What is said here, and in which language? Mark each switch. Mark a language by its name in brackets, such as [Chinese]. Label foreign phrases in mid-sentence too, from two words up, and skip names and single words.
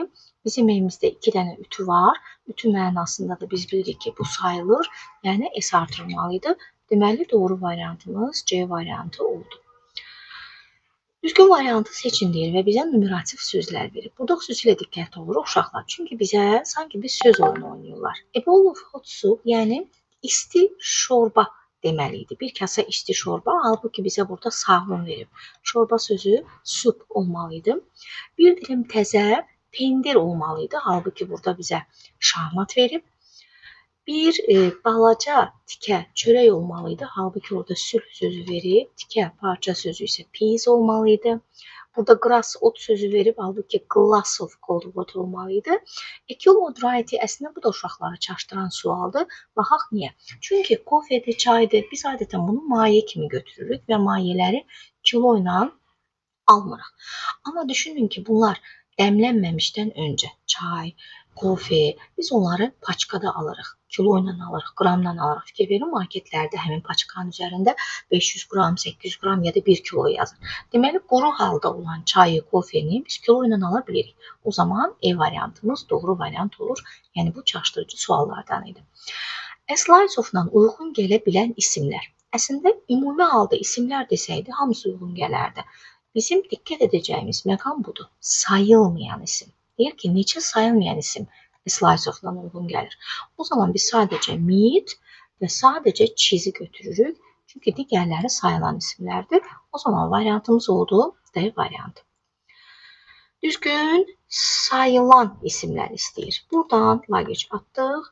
[Azerbaijani] Bizim elimizdə 2 dənə ütü var. Ütü mənasında da biz bilirik ki, bu sayılır, yəni S artırılmalıydı. Deməli, doğru variantımız C variantı oldu. Düzgün variantı seçin deyir və bizə numerativ sözlər verir. Burada xüsusilə diqqətli oluruq uşaqlar. Çünki bizə sanki bir söz oyunu oynayırlar. [English] A bowl of hot soup, [Azerbaijani] yəni isti şorba deməliydi. Bir kasa isti şorba, halbuki bizə burada sağlam verib. Şorba sözü soup olmalıydı. Bir dilim təzə pendir olmalıydı, halbuki burada bizə şahmat verib. Bir balaca tikə çörək olmalıydı, halbuki orada sülh sözü verib. Tikə parça sözü isə peas olmalıydı. Burada grass ot sözü verib, halbuki [English] glass of cold water [Azerbaijani] olmalıydı. [English] A kilo of dry tea, [Azerbaijani] əslində bu da uşaqları çaşdıran sualdır. Baxaq niyə? Çünki kofedir, çaydır. Biz adətən bunu maye kimi götürürük və mayələri kilo ilə almırıq. Amma düşünün ki, bunlar dəmlənməmişdən öncə çay, kofe, biz onları paçkada alırıq. Kilo ilə alırıq, qramla alırıq. Fikir verin, marketlərdə həmin paçkanın üzərində 500 qram, 800 qram ya da 1 kilo yazır. Deməli, quru halda olan çayı, kofeni biz kilo ilə ala bilirik. O zaman E variantımız doğru variant olur. Yəni, bu çaşdırıcı suallardan idi. [English] A slice of- [Azerbaijani] la uyğun gələ bilən isimlər. Əslində, ümumi halda isimlər desəydi, hamısı uyğun gələrdi. Bizim diqqət edəcəyimiz məqam budur. Sayılmayan isim. Deyir ki, neçə sayılmayan isim [English] slice of- [Azerbaijani] la uyğun gəlir. O zaman biz sadəcə meat və sadəcə cheese-i götürürük. Çünki digərləri sayılan isimlərdir. O zaman variantımız oldu D variantı. Düzgün sayılan isimlər istəyir. Buradan luggage atdıq.